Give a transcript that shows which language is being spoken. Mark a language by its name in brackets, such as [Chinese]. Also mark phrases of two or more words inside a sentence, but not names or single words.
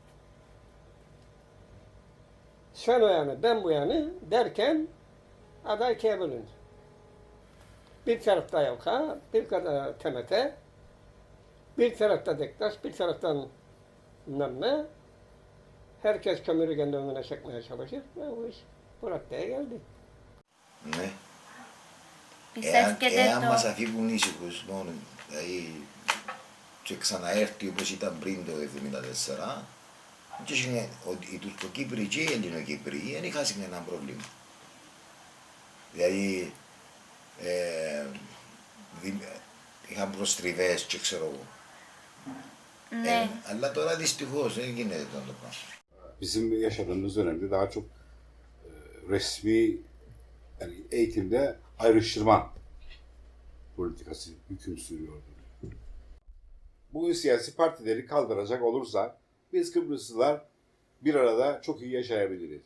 [Turkish] Sen o yana, ben bu yana derken aday ikiye bölündü. Bir tarafta Yavka, bir tarafta TMT, bir tarafta Dektaş, bir taraftan bilmem ne. Herkes kömürü kendi önüne çekmeye çalışır ve bu iş bu raddeye geldi. [Greek] Ναι. Πιστεύετε Εάν μας το... αφήγουν ήσυχους μόνο, δηλαδή και ξαναέρθει όπως ήταν πριν το 1974, και οι Τουρκοκύπροι και οι Ελληνοκύπροι δεν είχαν κανένα πρόβλημα. Δηλαδή είχαν προστριβές και ξέρω εγώ. Ναι. Αλλά τώρα δυστυχώς δεν γίνεται το πράγμα. [Turkish] Bizim yaşadığımız dönemde daha çok resmi yani eğitimde ayrıştırma politikası hüküm sürüyordu. Bugün siyasi partileri kaldıracak olursa biz Kıbrıslılar bir arada çok iyi yaşayabiliriz.